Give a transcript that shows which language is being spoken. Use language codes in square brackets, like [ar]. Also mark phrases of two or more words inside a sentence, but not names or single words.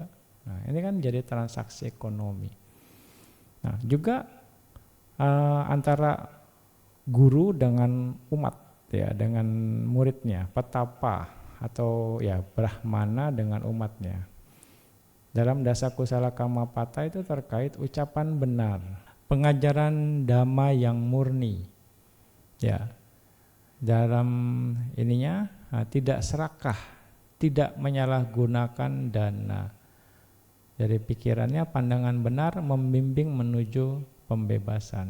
[id] Nah, ini kan jadi transaksi ekonomi. Nah, juga antara guru dengan umat, ya, dengan muridnya, petapa atau ya brahmana dengan umatnya. Dalam [pi] dasa kusala kamapata [id] itu terkait ucapan benar, pengajaran dhamma yang murni. Ya, dalam ininya tidak serakah, tidak menyalahgunakan dana. Dari pikirannya pandangan benar membimbing menuju pembebasan.